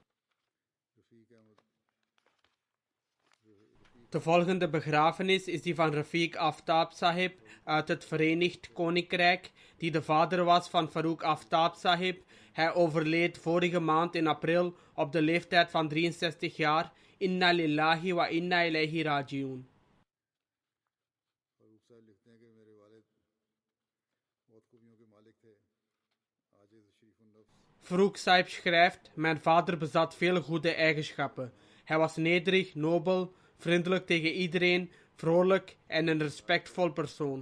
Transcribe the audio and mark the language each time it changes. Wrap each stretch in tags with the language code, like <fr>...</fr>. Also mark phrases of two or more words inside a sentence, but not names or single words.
<nl>De volgende begrafenis is die van Rafiq Aftab Sahib uit het Verenigd Koninkrijk, die de vader was van Farooq Aftab Sahib. Hij overleed vorige maand in april op de leeftijd van 63 jaar.</nl> <ar>إنا لله وإنا إليه راجعون.</ar> <nl>Farooq Sahib schrijft: mijn vader bezat veel goede eigenschappen. Hij was nederig, nobel, vriendelijk tegen iedereen, vrolijk en een respectvol persoon.</nl>